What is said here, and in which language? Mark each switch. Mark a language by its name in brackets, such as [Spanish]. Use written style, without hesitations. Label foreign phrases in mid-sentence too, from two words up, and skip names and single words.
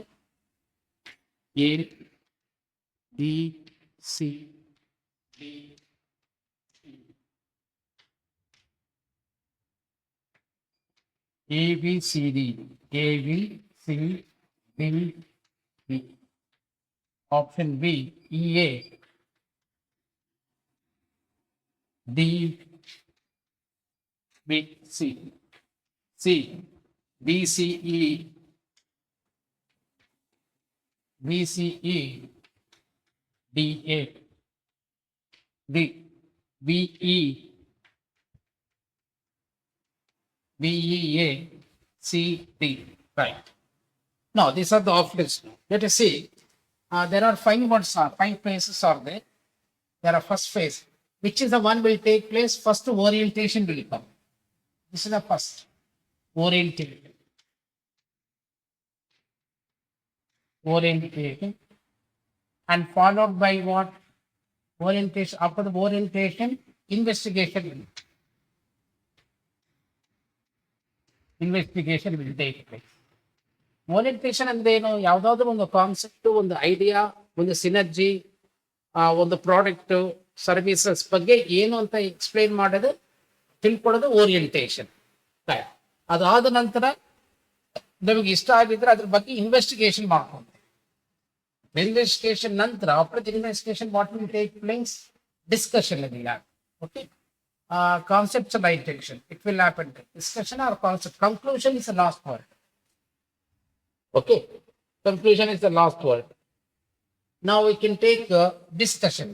[English] A, B, C, D, A, B, C, D. A, B, C, D, B. Option B, E, A, D, B, C. C, B, C, E, B, C, E, D, A, D, B, E, B, E, A, C, D. Right. Now, these are the options. Let us see. There are five phases are there. There are first phase. Which is the one will take place? First orientation will come. This is the first. Orientation. Orientation. And followed by what? Orientation. After the orientation, investigation will take place. [Kannada] ಓರಿಯಂಟೇಷನ್ ಅಂದ್ರೆ ಏನು? ಯಾವುದಾದ್ರೂ ಒಂದು ಕಾನ್ಸೆಪ್ಟ್, ಒಂದು ಐಡಿಯಾ, ಒಂದು ಸಿನರ್ಜಿ, ಒಂದು [English] product services [Kannada] ಬಗ್ಗೆ ಏನು ಅಂತ ಎಕ್ಸ್ಪ್ಲೈನ್ ಮಾಡೋದು, ತಿಳ್ಕೊಳ್ಳೋದು ಓರಿಯಂಟೇಷನ್. ಅದಾದ ನಂತರ ನಮಗೆ ಇಷ್ಟ ಆಗಿದ್ರೆ ಅದ್ರ ಬಗ್ಗೆ ಇನ್ವೆಸ್ಟಿಗೇಷನ್ ಮಾಡ್ಕೊಂಡು, ಇನ್ವೆಸ್ಟಿಗೇಷನ್ ನಂತರ [English] after the investigation what will take place? ಡಿಸ್ಕಷನ್ will happen. Okay. Conceptualization, it will happen. Discussion or concept. Conclusion is the last word. Okay. Conclusion is the last word. Now we can take discussion.